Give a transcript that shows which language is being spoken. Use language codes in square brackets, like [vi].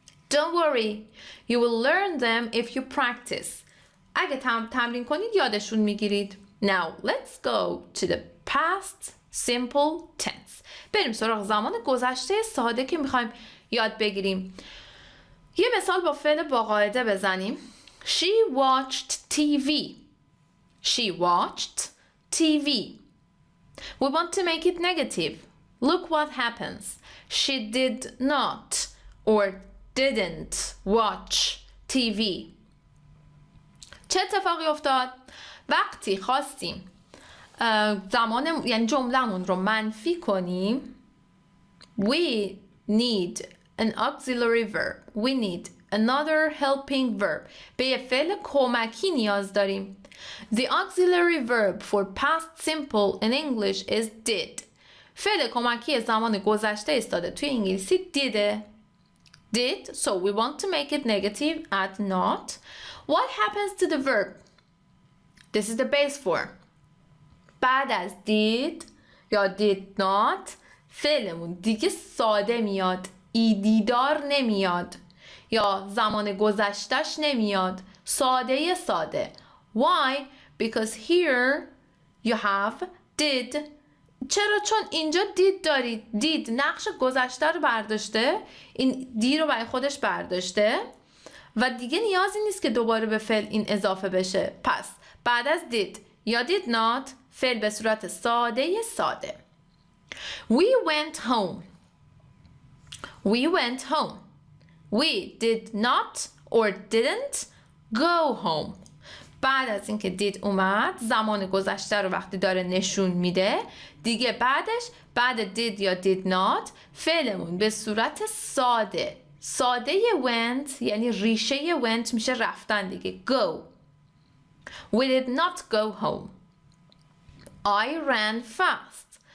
[en] don't worry, you will learn them if you practice. [fa] اگه تمرین کنید یادشون میگیرید. [en] now let's go to the past simple tense. [fa] بریم سراغ زمان گذشته ساده که میخوایم یاد بگیریم. یه مثال با فعل با قاعده بزنیم. [en] She watched TV. She watched TV. We want to make it negative. Look what happens. She did not or didn't watch TV. [fa] چه اتفاقی افتاد؟ وقتی خواستیم زمان یعنی جمله‌مون رو منفی کنیم [en] we need an auxiliary verb. We need another helping verb. [fa] به یه فعل کمکی نیاز داریم. [en] The auxiliary verb for past simple in English is did. [fa] فعل کمکی زمان گذشته ایستاده توی انگلیسی دیده. [en] Did, so we want to make it negative, add not. What happens to the verb? This is the base form. [fa] بعد از did یا did not فعلمون دیگه ساده میاد، ایدیدار نمیاد یا زمان گذشتش نمیاد، ساده. [en] Why? Because here you have did. [fa] چرا؟ چون اینجا did دارید. did نقش گذشته رو برداشته، این دی رو برای خودش برداشته و دیگه نیازی نیست که دوباره به فعل این اضافه بشه. پس بعد از did یا did not فعل به صورت ساده. [en] We went home. We went home. We did not or didn't go home. [fa] بعد از اینکه did اومد زمان گذشته رو وقتی داره نشون میده دیگه بعدش بعد did یا did not فعلمون به صورت ساده went یعنی ریشه went میشه رفتن دیگه. [en] go. We did not go home. I ran fast.